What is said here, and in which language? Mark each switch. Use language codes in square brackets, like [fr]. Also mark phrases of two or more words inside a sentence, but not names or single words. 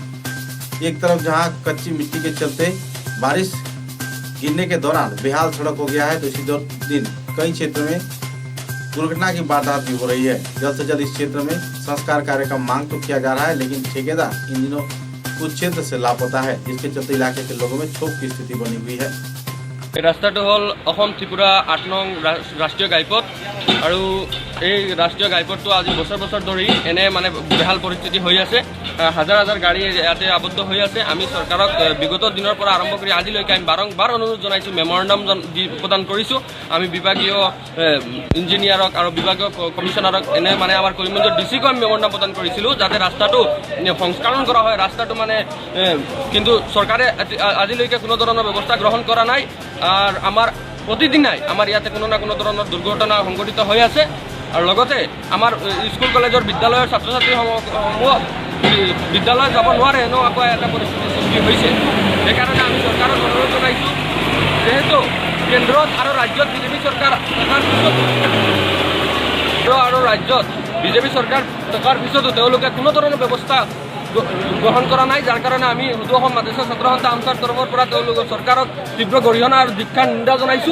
[hi] एक तरफ जहां कच्ची मिट्टी के चलते बारिश गिरने के दौरान बेहाल सड़क हो गया है, तो इसी दिन कई क्षेत्रों में दुर्घटना की वारदात भी हो रही है। जल्द से जल्द इस क्षेत्र में संस्कार कार्य का मांग तो किया जा रहा है, लेकिन ठेकेदार इन दिनों कुछ क्षेत्र से लापता है, जिसके चलते इलाके के लोगों में क्षोभ की स्थिति बनी हुई है। [as] रास्ताটো हल অসম ত্ৰিপুৰা ৮ নং ৰাষ্ট্ৰীয় ঘাইপথ আৰু এই ৰাষ্ট্ৰীয় ঘাইপথটো আজি বছৰ বছৰ ধৰি এনে মানে বেহাল পৰিস্থিতি হৈ আছে। হাজাৰ হাজাৰ গাড়ী ইয়াতে আবদ্ধ হৈ আছে। আমি চৰকাৰক বিগত দিনৰ পৰা আৰম্ভ কৰি আজিলৈকে আমি বাৰম্বাৰ অনুৰোধ জনাইছোঁ, মেমৰেণ্ডাম প্ৰদান কৰিছোঁ। আমি বিভাগীয় ইঞ্জিনিয়াৰক আৰু বিভাগীয় কমিশ্যনাৰক এনে মানে আমাৰ কৰিমগঞ্জৰ ডিচিকো আমি মেমৰেণ্ডাম প্ৰদান কৰিছিলোঁ, যাতে ৰাস্তাটো সংস্কাৰণ কৰা হয়। ৰাস্তাটো মানে কিন্তু চৰকাৰে আজিলৈকে কোনো ধৰণৰ ব্যৱস্থা গ্ৰহণ কৰা নাই। আর আমার প্রতিদিনাই আমার ইয়াতে কোনো না কোনো ধরনের দুর্ঘটনা সংঘটিত হৈ আছে। আর লগতে আমার স্কুল কলেজৰ বিদ্যালয়ৰ ছাত্ৰ ছাত্ৰীসমূহ বিদ্যালয় যাব নোৱাৰে, এনেকুৱা এটা পৰিস্থিতিৰ সৃষ্টি হৈছে। সেইকাৰণে আমি চৰকাৰক অনুৰোধ জনাইছোঁ, যেহেতু কেন্দ্ৰত আৰু ৰাজ্যত বিজেপি চৰকাৰ থকাৰ পিছত আৰু ৰাজ্যত বিজেপি চৰকাৰ থকাৰ পিছতো তেওঁলোকে কোনো ধৰণৰ ব্যৱস্থা গ্ৰহণ কৰা নাই, যাৰ কাৰণে আমি সদৌ অসম মাদ্ৰাছা ছাত্ৰ সন্থা আনচাৰ তৰফৰ পৰা তেওঁলোকৰ চৰকাৰক তীব্ৰ গৰিহণা আৰু ধিক্ষাৰ নিন্দা জনাইছোঁ।